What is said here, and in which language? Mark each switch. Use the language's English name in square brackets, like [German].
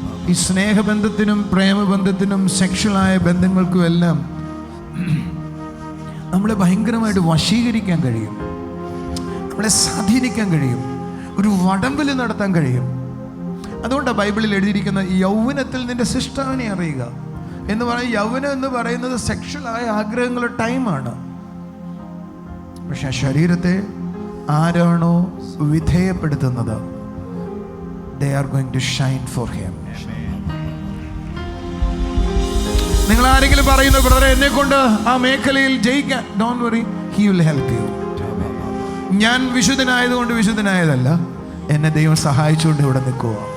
[Malayalam] ഈ സ്നേഹബന്ധത്തിനും പ്രേമബന്ധത്തിനും സെക്ഷലായ ബന്ധങ്ങൾക്കും എല്ലാം നമ്മളെ ഭയങ്കരമായിട്ട് വശീകരിക്കാൻ കഴിയും, നമ്മളെ സ്വാധീനിക്കാൻ കഴിയും, ഒരു വടംവൽ നടത്താൻ കഴിയും. അതുകൊണ്ടാണ് ബൈബിളിൽ എഴുതിയിരിക്കുന്ന യൗവനത്തിൽ നിന്റെ സൃഷ്ടാവിനെ അറിയുക എന്ന് പറയുന്നത്. യൗവനം എന്ന് പറയുന്നത് സെക്ഷലായ ആഗ്രഹങ്ങളുടെ ടൈമാണ്. പക്ഷെ ആ ശരീരത്തെ ആരാണോ വിധേയപ്പെടുത്തുന്നത്, [English] they are going to shine for him. [Malayalam] നിങ്ങൾ ആരെങ്കിലും പറയുന്നു, ബ്രദറെ എന്നെ കൊണ്ട് ആ മേഖലയിൽ ജയിക്കാൻ, [English] Don't worry, he will help you. [Malayalam] ഞാൻ വിശുദ്ധനായതുകൊണ്ട് വിശുദ്ധനായതല്ല, എന്നെ ദൈവം സഹായിച്ചുകൊണ്ട് ഇവിടെ നിൽക്കുക.